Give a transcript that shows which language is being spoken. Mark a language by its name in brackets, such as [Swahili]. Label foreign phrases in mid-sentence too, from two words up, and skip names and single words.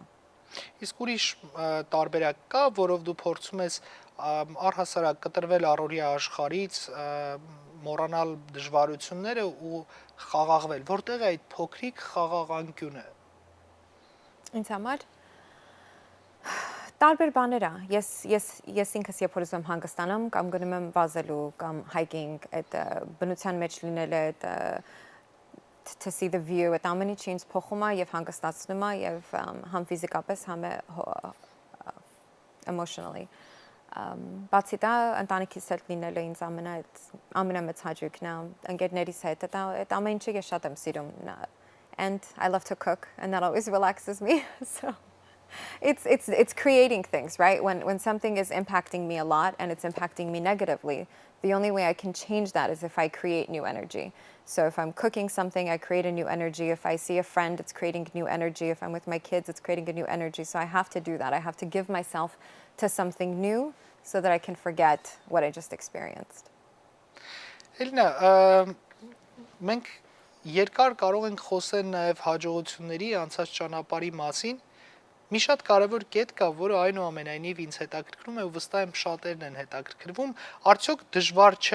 [Armenian] Իսկ ուրիշ տարբերակ կա, որով դու փորձում ես առհասարակ կտրվել առօրյա աշխարհից, մոռանալ դժվարությունները ու խաղաղվել։ Որտեղ է այդ փոքրիկ խաղաղանկյունը։ Ինձ համար տարբեր բաներ է։ Ես ինքս երբ որ ուզում եմ հանգստանամ կամ գնում եմ վազելու կամ hiking, այդ բնության մեջ լինելը, այդ [English] to see the view, [Armenian] այդ ամեն ինչը ինձ փոխում է եւ հանգստացնում է եւ համ ֆիզիկապես, համ emotionally։ Բացի դա ընտանիքիս հետ լինելը ինձ ամենամեծ հաճույքն է, ընկերներիս հետ, այդ ամեն ինչը ես շատ եմ սիրում։ [English] And I love to cook and that always relaxes me. So it's creating things, right? When something is impacting me a lot and it's impacting me negatively, the only way I can change that is if I create new energy. So if I'm cooking something, I create a new energy. If I see a friend, it's creating new energy. If I'm with my kids, it's creating a new energy. So I have to do that. I have to give myself to something new so that I can forget what I just experienced. [Armenian] Էլլինա, մենք երկար կարող ենք խոսել նաև հաջողությունների անցած ճանապարհի մասին։ Մի շատ կարևոր կետ կա, որը այնուամենայնիվ ինձ հետաքրքրում է ու վստահ եմ շատերն են հետաքրքրվում, արդյոք դժվար չէ